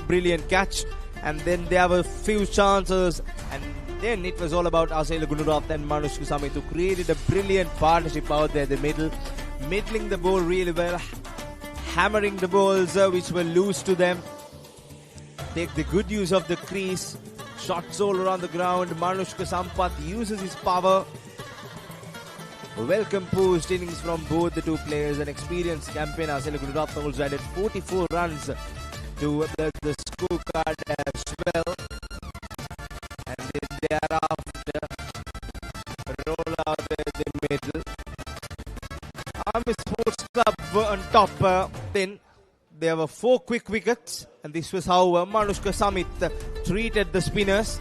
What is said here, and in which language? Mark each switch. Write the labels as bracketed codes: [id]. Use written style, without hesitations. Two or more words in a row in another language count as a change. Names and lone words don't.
[en] Brilliant catch, and then there were few chances, and then it was all about Asela Gunaratne and Manushka Samit, who created a brilliant partnership out there in the middle, middling the ball really well, hammering the balls which were loose to them, take the good use of the crease, shots all around the ground. Manushka Sampath uses his power. Well composed innings from both the 2 players. An experienced campaign. Asela Gunaratne also added 44 runs to the scorecard as well. And then thereafter, roll out the middle. Army Sports Club were on top. Then there were 4 quick wickets, and this was how Manushka Samit treated the spinners.